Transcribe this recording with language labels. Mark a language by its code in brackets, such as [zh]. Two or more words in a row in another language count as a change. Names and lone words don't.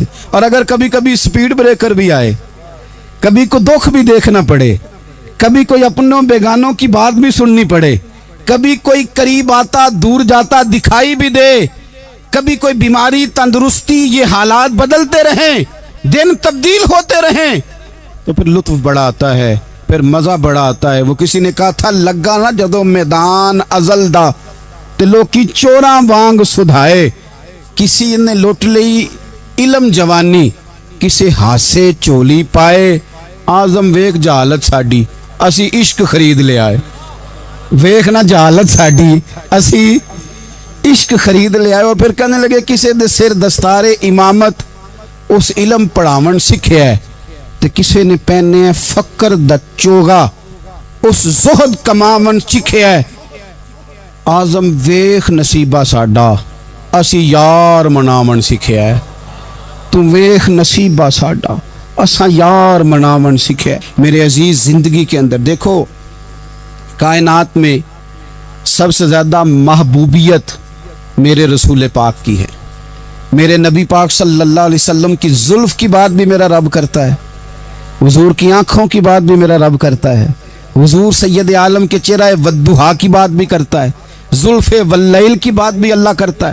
[ur] اور اگر کبھی کبھی سپیڈ بریکر بھی آئے، کبھی کو دکھ بھی دیکھنا پڑے، کبھی کوئی اپنوں بیگانوں کی بات بھی سننی پڑے، کبھی کوئی قریب آتا دور جاتا دکھائی بھی دے، کبھی کوئی بیماری تندرستی، یہ حالات بدلتے رہیں، دن تبدیل ہوتے رہیں، تو پھر لطف بڑا آتا ہے، پھر مزہ بڑا آتا ہے. وہ کسی نے کہا تھا [pa] لگا نا جدو میدان ازل دا تے لوکی چوراں وانگ سدھائے. کسی نے لٹ لئی علم جوانی، کسی ہاسے چولی پائے. آزم ویک جہالت ساڈی، اسی عشق خرید لے آئے. ویک نہ جہالت ساڈی، اسی عشق خرید لے آئے. [ur] اور پھر کہنے لگے [pa] کسی دے سر دستار امامت اس علم پڑھاون سکھیا ہے، تے کسی نے پہنے ہے فقر دا چوگا اس زہد کماون سکھیا ہے. آزم ویخ نصیبہ ساڈا، اسی یار مناون سکھیا ہے. تم ویخ نصیبہ ساڈا، اسا یار مناون سکھیا ہے. [ur] میرے عزیز، زندگی کے اندر دیکھو، کائنات میں سب سے زیادہ محبوبیت میرے رسول پاک کی ہے. میرے نبی پاک [ar] صلی اللہ علیہ وسلم [ur] کی زلف کی بات بھی میرا رب کرتا ہے، حضور کی آنکھوں کی بات بھی میرا رب کرتا ہے، حضور سید عالم کے چہرہ والضحیٰ کی بات بھی کرتا ہے، زلف واللیل کی بات بھی اللہ کرتا ہے.